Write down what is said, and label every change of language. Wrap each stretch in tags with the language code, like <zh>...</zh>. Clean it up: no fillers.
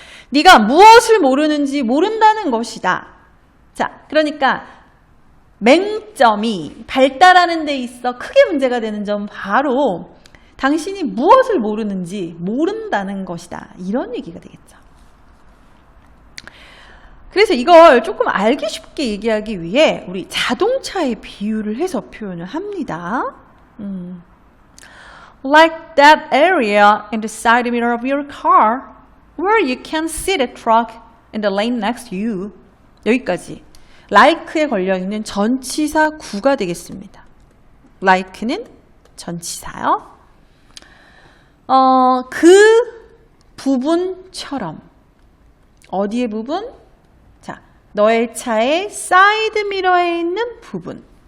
<ko>네가 무엇을 모르는지 모른다는 것이다. 자, 그러니까 맹점이 발달하는 데 있어 크게 문제가 되는 점 바로 당신이 무엇을 모르는지 모른다는 것이다. 이런 얘기가 되겠죠. 그래서 이걸 조금 알기 쉽게 얘기하기 위해 우리 자동차의 비유를 해서 표현을 합니다.</ko> <en>Like that area in the side mirror of your car where you can see the truck in the lane next to you.</en> <ko>여기까지. like에 걸려있는 전치사 구가 되겠습니다. like는 전치사요. 그 부분처럼. 어디의 부분? 자, 너의 차의 사이드 미러에 있는 부분.</ko>